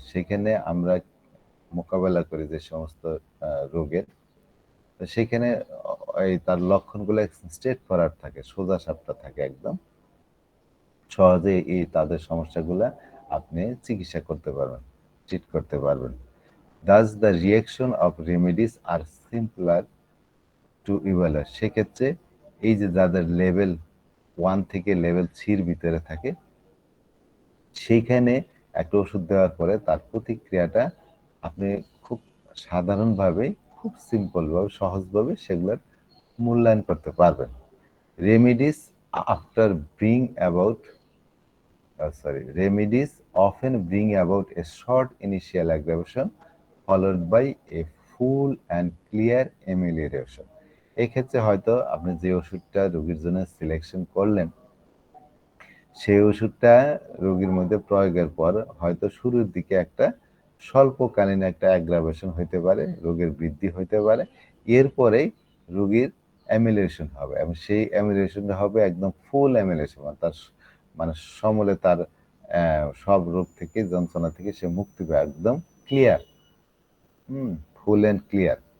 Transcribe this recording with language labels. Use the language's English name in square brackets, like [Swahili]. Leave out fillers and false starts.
[Bangla] সেখানে আমরা মোকাবেলা করি যে সমস্ত রোগের, তো সেখানে এই তার লক্ষণগুলো স্ট্রেট ফরওয়ার্ড থাকে, সোজা সাপটা থাকে, একদম সহজে এই তাদের সমস্যাগুলা আপনি চিকিৎসা করতে পারবেন, ট্রিট করতে পারবেন। [English] Thus the reaction of remedies are simpler to evaluate. [Bangla] সেক্ষেত্রে এই যে যাদের লেভেল 1 থেকে লেভেল 3-র ভিতরে থাকে, সেইখানে একটা ওষুধ দেওয়ার পরে তার প্রতিক্রিয়াটা আপনি খুব সাধারণভাবে, খুব সিম্পলভাবে, সহজভাবে সেগুলোর মূল্যায়ন করতে পারবেন। [English] Remedies after bring about remedies often bring about a short initial aggravation followed by a full and clear amelioration. [Bangla] এক্ষেত্রে হয়তো আপনি যে ওষুধটা রোগীর জন্য সিলেকশন করলেন, সেই ওষুধটা রোগীর মধ্যে প্রয়োগের পর হয়তো শুরুর দিকে একটা স্বল্পকালীন একটা অ্যাগ্রাভেশন হইতে পারে, রোগের বৃদ্ধি হইতে পারে। এরপরেই রোগীর অ্যামিলিয়েশন হবে, এবং সেই অ্যামিলিয়েশনটা হবে একদম ফুল অ্যামিলিয়েশন, তার মানে সমূলে তার সব রোগ থেকে, যন্ত্রণা থেকে সে মুক্তি পায়, একদম ক্লিয়ার, ফুল অ্যান্ড ক্লিয়ার।